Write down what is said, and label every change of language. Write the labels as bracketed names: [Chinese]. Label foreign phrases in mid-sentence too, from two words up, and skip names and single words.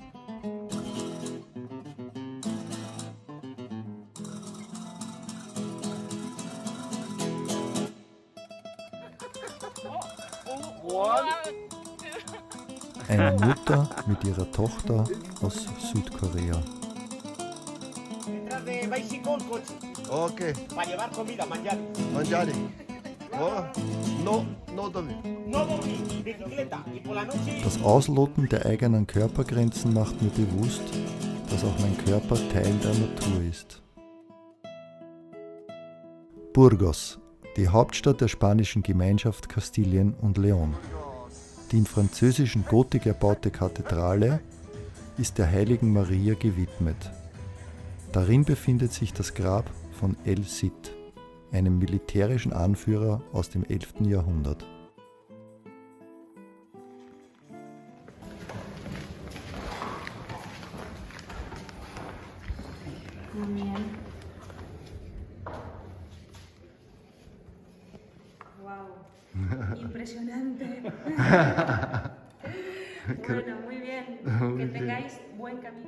[German] Eine Mutter mit ihrer Tochter aus Südkorea. Okay. [Spanish] Para llevar comida, mangiare. Mangiare. Oh, no dormir. No dormir, bicicleta. Y por la noche. [German] Das Ausloten der eigenen Körpergrenzen macht mir bewusst, dass auch mein Körper Teil der Natur ist. Burgos, die Hauptstadt der spanischen Gemeinschaft Kastilien und León. Die im französischen Gotik erbaute Kathedrale ist der heiligen Maria gewidmet. Darin befindet sich das Grab von El Cid, einem militärischen Anführer aus dem 11. Jahrhundert. [Spanish] Wow, impresionante. Bueno, muy bien. Que tengáis buen camino.